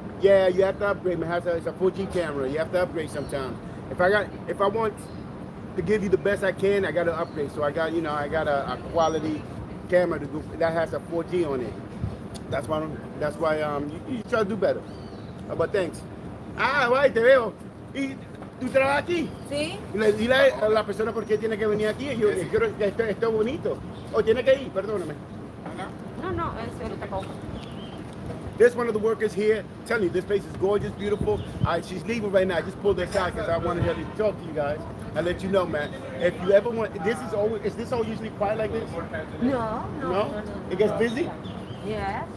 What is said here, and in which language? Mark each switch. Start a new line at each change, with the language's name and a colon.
English: Yeah, you have to upgrade, man. It's a 4G camera. You have to upgrade sometimes. If I want to give you the best I can, I got to upgrade. So I got a quality camera that has a 4G on it. That's why you try to do better. But thanks.
Spanish: Guay, te veo. ¿Y tú trabajas aquí? Sí. Dile a la persona por qué tiene que venir aquí. Yo quiero que esté bonito. O tiene que ir, perdóname. No, es ahorita cojo.
English: There's one of the workers here. I'm telling you, this place is gorgeous, beautiful. She's leaving right now. I just pulled her aside because I wanted her to talk to you guys and let you know, man. If you ever want, is this all usually quiet like this? No. It gets busy? Yes.